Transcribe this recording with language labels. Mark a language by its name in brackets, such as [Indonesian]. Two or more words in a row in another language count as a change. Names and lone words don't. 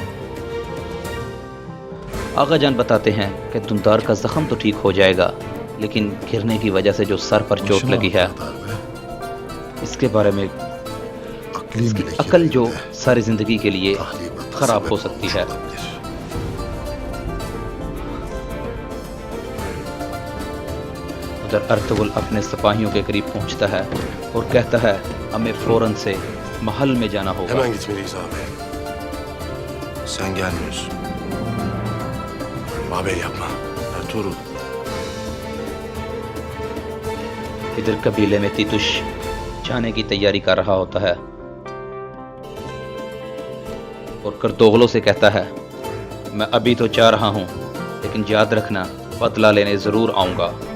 [Urdu] آغا جان بتاتے ہیں کہ دندار کا زخم تو ٹھیک ہو جائے گا، لیکن گرنے کی وجہ سے جو سر پر چوٹ لگی ہے اس کے بارے میں اس کی عقل جو ساری زندگی کے لیے خراب ہو سکتی ہے۔ ادھر ارطغرل اپنے سپاہیوں کے قریب پہنچتا ہے اور کہتا ہے ہمیں فوراً سے محل میں جانا ہوگا۔ [Turkish] Hemen gitmeliyiz ağabey. Sen gelmiyorsun. Ağabey yapma. Ertuğrul. [Urdu] ادھر قبیلے میں تیتوش جانے کی تیاری کر رہا ہوتا ہے اور کرتوغلوں سے کہتا ہے میں ابھی تو جا رہا ہوں، لیکن یاد رکھنا بدلہ لینے ضرور آؤں گا۔